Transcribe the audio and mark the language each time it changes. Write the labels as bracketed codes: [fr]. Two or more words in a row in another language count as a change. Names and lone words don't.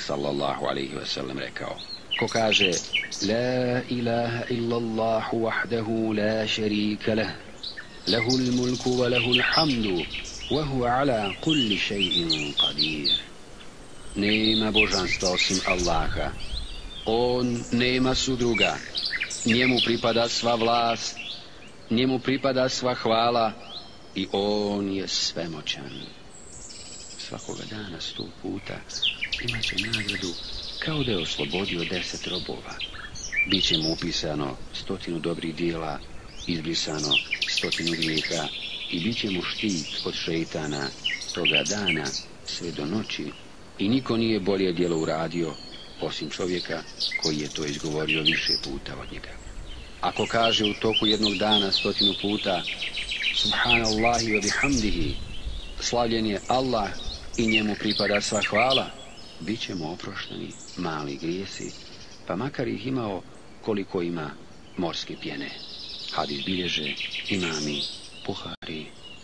[ar] صلى الله عليه وسلم [bs] rekao: ko kaže [ar] لا إله إلا الله وحده لا شريك له له الملك وله الحمد وهو على كل شيء قدير. [bs] Nema božanstva osim Allaha, on nema sudruga, njemu pripada sva vlast, njemu pripada sva hvala i on je svemoćan. Svakoga dana 100 puta imat će nagradu kao da je oslobodio 10 robova. Biće mu upisano 100 dobrih dijela, izbrisano 100 grijeha i bit će mu štit od šeitana toga dana sve do noći i niko nije bolje djelo uradio osim čovjeka koji je to izgovorio više puta od njega. Ako kaže u toku jednog dana 100 puta [ar] سبحان الله وبحمده, [bs] slavljen je Allah i njemu pripada sva hvala, bit će mu oprošteni mali grijesi, pa makar ih imao koliko ima morske pjene. Hadis bilježe imami Buhari